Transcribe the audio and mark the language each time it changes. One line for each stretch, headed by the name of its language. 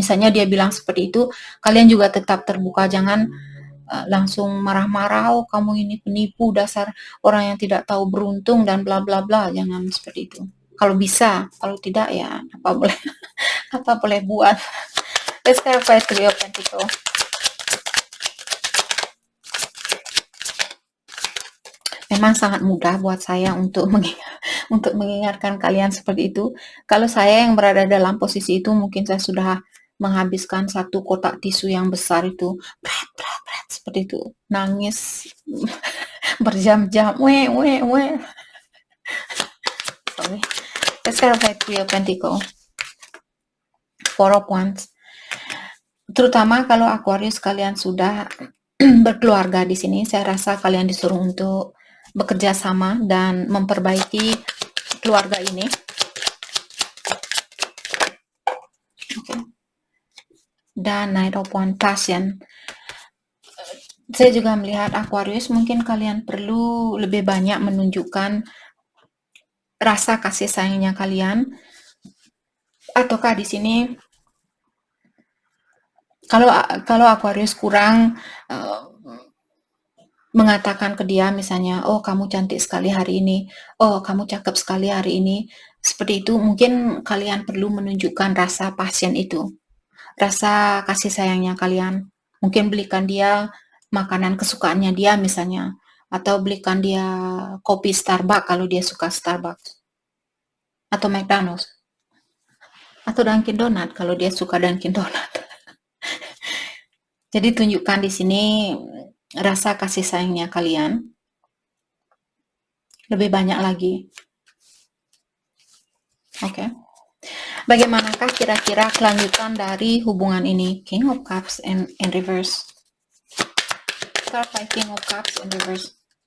Indonesian: Misalnya dia bilang seperti itu, kalian juga tetap terbuka, jangan langsung marah-marah, oh kamu ini penipu, dasar orang yang tidak tahu beruntung dan bla bla bla, jangan seperti itu. Kalau bisa, kalau tidak ya apa boleh apa boleh buat.
English: Let's clarify Three of Pentacles.
Indonesian: Memang sangat mudah buat saya untuk mengingatkan kalian seperti itu. Kalau saya yang berada dalam posisi itu, mungkin saya sudah menghabiskan satu kotak tisu yang besar itu, seperti itu, nangis berjam-jam, sorry.
English: Let's clarify Three of Pentacles. Four of Wands.
Indonesian: Terutama kalau Aquarius kalian sudah berkeluarga di sini, saya rasa kalian disuruh untuk bekerja sama dan memperbaiki keluarga ini. Okay. Dan Knight of Wands, Passion. Saya juga melihat Aquarius, mungkin kalian perlu lebih banyak menunjukkan rasa kasih sayangnya kalian. Ataukah di sini kalau Aquarius kurang mengatakan ke dia misalnya, oh kamu cantik sekali hari ini, oh kamu cakep sekali hari ini, seperti itu, mungkin kalian perlu menunjukkan rasa passion itu, rasa kasih sayangnya kalian. Mungkin belikan dia makanan kesukaannya dia misalnya, atau belikan dia kopi Starbucks kalau dia suka Starbucks, atau McDonald's, atau Dunkin Donut kalau dia suka Dunkin Donut. Jadi tunjukkan di sini rasa kasih sayangnya kalian lebih banyak lagi. Oke. Bagaimanakah kira-kira kelanjutan dari hubungan ini?
English: King of Cups in reverse. Start by King of Cups in reverse.